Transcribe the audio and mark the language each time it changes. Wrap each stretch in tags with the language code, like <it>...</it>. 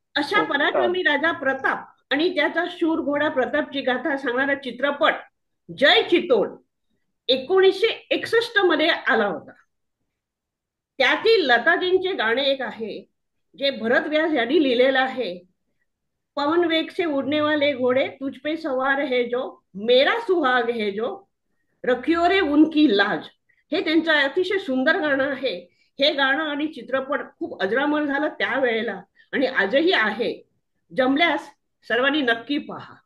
<mr>अशा पराक्रमी राजा प्रताप आणि त्याचा शूर घोडा प्रतापची गाथा सांगणारा चित्रपट जय चितोड 1961 मध्ये आला होता. त्यातील लताजींचे गाणे एक आहे जे भरत व्यास यांनी लिहिलेलं आहे.</mr> <hi>पवन वेग से उड़ने वाले घोड़े तुझ पे सवार है जो, मेरा सुहाग है जो, रखियो रे उनकी लाज.</hi> <mr>हे त्यांचं अतिशय सुंदर गाणं आहे. हे गाणं आणि चित्रपट खूप अजरामर झालं त्यावेळेला आणि आजही आहे. जमल्यास सर्वांनी नक्की पहा.</mr>